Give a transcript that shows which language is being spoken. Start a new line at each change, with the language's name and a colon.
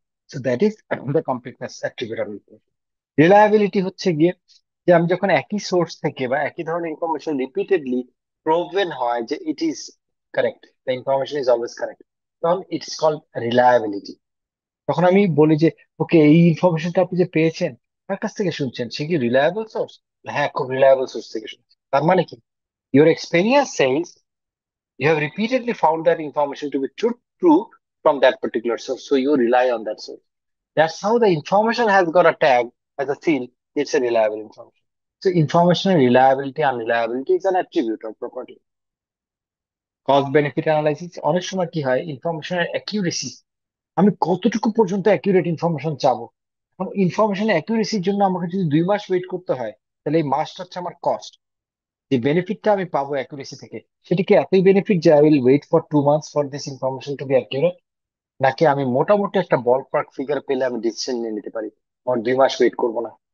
English: So that is the completeness attribute of information.
Bangla: Reliability হচ্ছে গিয়ে যে আমি যখন একই সোর্স থেকে বা একই ধরনের ইনফরমেশন রিপিটেডলি প্রুভেন হয় যে it is correct,
English: the information is always correct,
Bangla: তখন ইটস কল্ড রিলায়াবিলিটি। তখন আমি বলি যে ওকে, এই ইনফরমেশনটা আপনি যে পেয়েছেন কার কাছ থেকে শুনছেন, সে কি রিলায়েবল সোর্স? হ্যাঁ, খুব রিলায়েবল সোর্স থেকে শুনছেন, তার মানে কি,
English: your experience says you have repeatedly found that information to be true from that particular source, so you rely on that source. That's how the information has got a tag as a seal. It's a reliable information. So information reliability and reliability is an attribute or property.
Bangla: Cost benefit analysis, অনেক সময় কি হয় ইনফরমেশনের accuracy, আমি কতটুকু পর্যন্ত accurate information চাবো। এখন ইনফরমেশনের অ্যাকিউরেসির জন্য আমাকে যদি 2 মাস ওয়েট করতে হয়, তাহলে এই মাসটা হচ্ছে আমার কস্ট। যে বেনিফিটটা আমি পাবো অ্যাকুরেসি থেকে, সেটা কি এতই বেনিফিট যে
English: I will wait for 2 months for this information to be accurate,
Bangla: নাকি আমি মোটামুটি একটা বল পার্ক ফিগার পেলে আমি ডিসিশন নিয়ে নিতে পারি, আমার 2 মাস ওয়েট করবো না।